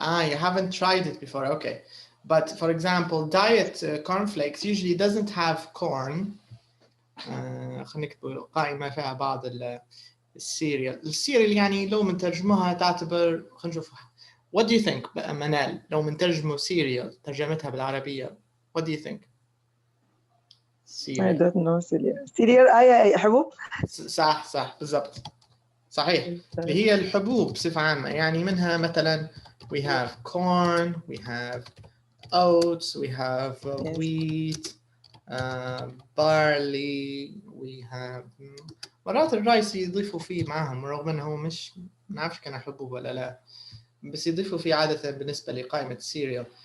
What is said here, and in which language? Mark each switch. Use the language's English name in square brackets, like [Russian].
[English] You haven't tried it before. Okay, but for example, diet cornflakes usually doesn't have corn. [Arabic] خلينا نكتب قائمة فيها بعض السيريال يعني لو منترجمها تعتبر خلينا نشوف. [English] What do you think Manal [Arabic] لو منترجمه سيريال ترجمتها بالعربية [English] what do you think؟ I don't know [Arabic] سيريال أي حبوب؟ صح بالضبط صحيح اللي هي الحبوب بصفة عامة يعني منها مثلا [English] we have corn, we have [Arabic] oats, we have wheat, barley, we have مرات الرايس يضيفوا فيه معهم رغم انه مش نعرفش كان حبوب ولا لا بس يضيفوا فيه عادة بالنسبة لقائمة السيريال.